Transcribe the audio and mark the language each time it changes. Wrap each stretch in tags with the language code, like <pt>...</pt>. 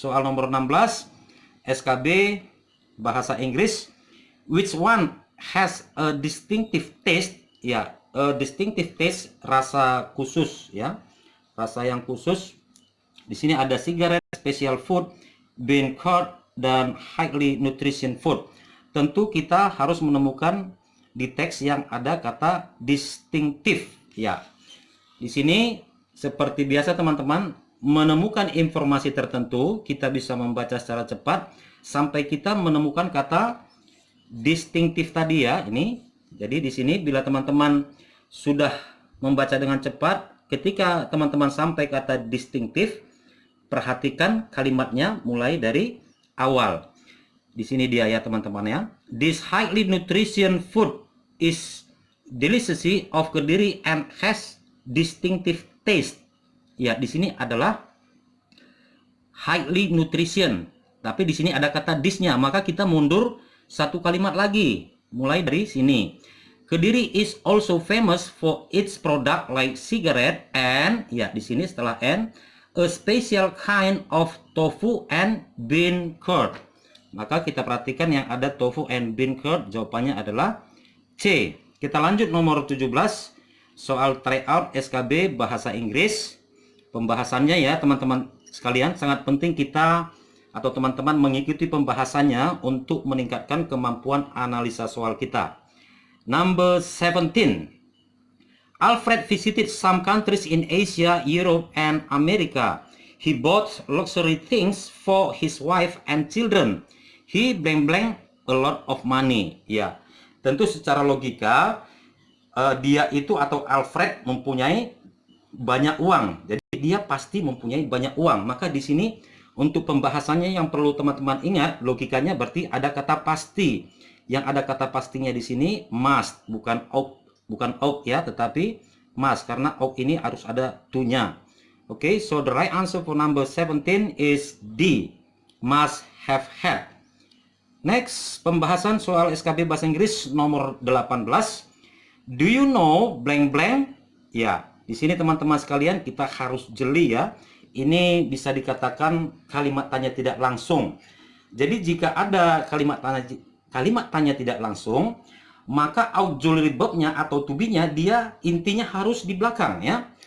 <id>Soal nomor 16 SKB bahasa Inggris.</id> <en>Which one has a distinctive taste?</en> <id>Ya,</id> <en>a distinctive taste,</en> <id>rasa khusus ya. Rasa yang khusus. Di sini ada cigarette, special food, bean curd, dan highly nutrition food. Tentu kita harus menemukan di teks yang ada kata distinctive. Ya, di sini seperti biasa teman-teman, menemukan informasi tertentu kita bisa membaca secara cepat sampai kita menemukan kata distinctive tadi ya. Ini jadi di sini bila teman-teman sudah membaca dengan cepat, ketika teman-teman sampai kata distinctive, perhatikan kalimatnya mulai dari awal. Di sini dia ya teman-teman ya.</id> <en>This highly nutrition food is deliciously of Kediri and has distinctive taste.</en> <id>Ya, di sini adalah highly nutrition. Tapi di sini ada kata this-nya, maka kita mundur satu kalimat lagi. Mulai dari sini.</id> <en>Kediri is also famous for its product like cigarette and</en> <id>ya di sini setelah</id> <en>and a special kind of tofu and bean curd.</en> <id>Maka kita perhatikan yang ada tofu and bean curd, jawabannya adalah C. Kita lanjut nomor 17, soal tryout SKB bahasa Inggris. Pembahasannya ya teman-teman sekalian, sangat penting kita atau teman-teman mengikuti pembahasannya untuk meningkatkan kemampuan analisa soal kita.</id> <en>Number 17. Alfred visited some countries in Asia, Europe, and America. He bought luxury things for his wife and children. He blank blank a lot of money.</en> <id>Ya, tentu secara logika dia itu atau Alfred mempunyai banyak uang. Jadi dia pasti mempunyai banyak uang. Maka di sini untuk pembahasannya yang perlu teman-teman ingat, logikanya berarti ada kata pasti. Yang ada kata pastinya di sini must, bukan ought ya, tetapi must, karena ought ini harus ada to-nya.</id> <en>Okay, so the right answer for number 17 is D, must have had.</en> <id>Next, pembahasan soal SKB bahasa Inggris nomor 18.</id> <en>Do you know blank blank?</en> <id>Ya, di sini teman-teman sekalian kita harus jeli ya. Ini bisa dikatakan kalimat tanya tidak langsung. Jadi jika ada kalimat tanya tidak langsung, maka auxiliary verb-nya atau to be-nya dia intinya harus di belakang ya.</id>